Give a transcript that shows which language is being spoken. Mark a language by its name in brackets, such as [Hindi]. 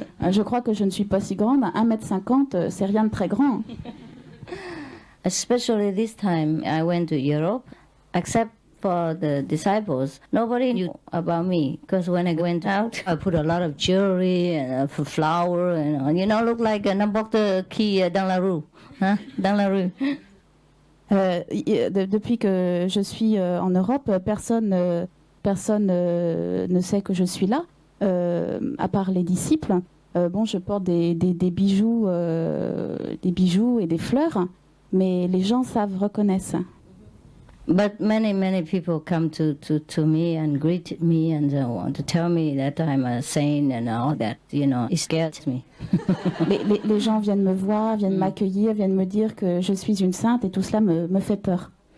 [French] Je crois que je ne suis pas si grande. 1,50 m, c'est rien de très grand. [English] Especially this time, I went to Europe, except for the disciples. Nobody knew about me because when I went out, I put a lot of jewelry and a flower and look like [French] n'importe qui dans la rue, hein? Dans la rue. Depuis que je suis en Europe, personne ne sait que je suis là, à part les disciples. Je porte des bijoux et des fleurs, mais les gens reconnaissent. [English] But many people come to me and greet me and want to tell me that I'm a saint and all that, it scares me. [French] les gens viennent me voir, viennent m'accueillir, viennent me dire que je suis une sainte et tout cela me fait peur.